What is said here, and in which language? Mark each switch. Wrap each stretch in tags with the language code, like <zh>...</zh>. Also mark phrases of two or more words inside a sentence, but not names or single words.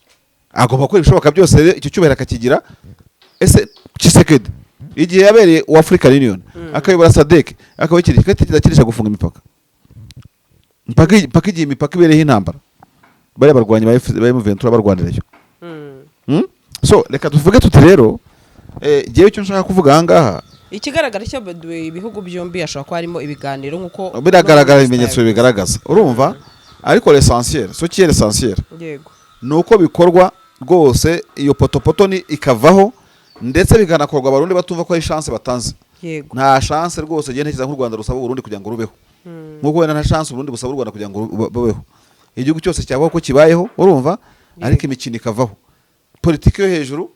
<rw>Agomba gukora ibishoboka byose rero icyo cyubahiro akakigira. Ese Tshisekedi igihe yabereye wa African Union akayobora SADC akabikira kitakirisha gufunga imipaka, mpaka igihe imipaka ibereyeho intambara bari barwanya ba M23 barwanirayo. So reka tuvuge tuti rero jewe cyo nshaka kuvuga ahangaha, ikigaragara cyo ibihugu byombi ashobora ko harimo ibiganiro nkuko biragaragara, ibimenyetso bigaragaza, urumva.</rw> <fr>Ariko l'essentiel, so qui est l'essentiel,</fr> <rw>yego, nuko bikorwa rwose, iyo potopoto ni ikavaho, ndetse biganakorwa Abarundi batumva ko ari chance batanze. Yego, nta chance rwose je ntekiza nk'u Rwanda rusaba Burundi kugira ngo rubeho, nkuko wenda nta chance Burundi busaba u Rwanda kugira ngo babeho. Igihugu cyose cyabaho ko kibayeho, urumva. Ariko imikino ikavaho, politiki yo hejuru.</rw>